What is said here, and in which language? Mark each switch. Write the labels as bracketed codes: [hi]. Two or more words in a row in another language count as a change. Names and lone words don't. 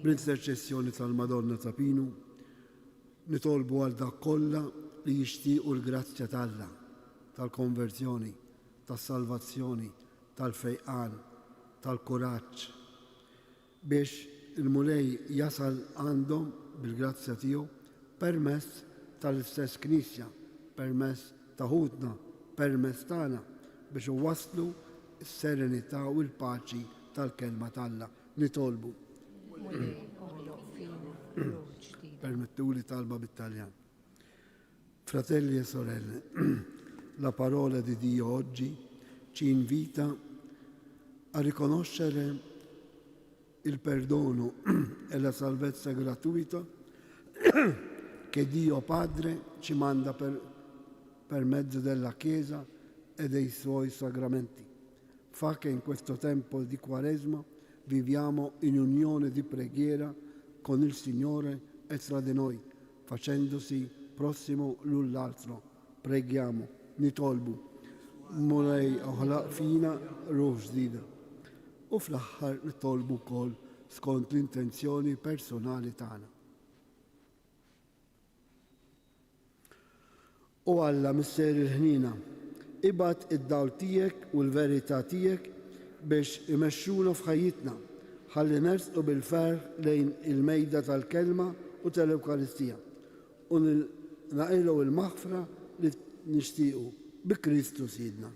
[mt] Bl-interċessjoni tal-Madonna ta' Pinu nitolbu għal dak kollha li jixtiequ l-grazzja tal-Alla, tal-konversjoni, tas-salvazzjoni, tal-fejqan, tal-kuraġġ biex il-mulej jasal għandhom bil-grazzja tiegħu permezz tal-istess Knisja, permezz ta' ħudna, permezz tagħna biex iwasslu s-serenità u l-paċi tal-kelma tal-Alla nitolbu. Mulej oħloq fija ruħ ġdida. Permettuli talba bit-Taljan. [it] Fratelli e sorelle, la parola di Dio oggi ci invita a riconoscere il perdono e la salvezza gratuita che Dio Padre ci manda per mezzo della Chiesa e dei suoi sacramenti. Fa che in questo tempo di Quaresima viviamo in unione di preghiera con il Signore e tra di noi, facendosi prossimo l'un l'altro. Preghiamo, [mt] nitolbu, mulej oħlaq fina ruħ ġdida. U fl-aħħar nitolbu wkoll skont l-intenzjoni personali tagħna. U Alla misser il-ħnina, ibad id-dawl tiegħek u l-verità tiegħek biex imexxuna f'ħajjitna, ħalli nersqu bil-ferħ lejn il-mejda tal-kelma u tal-Ewkaristija u naqilgħu il-maħfra li nixtiequ bi Kristu Sidna.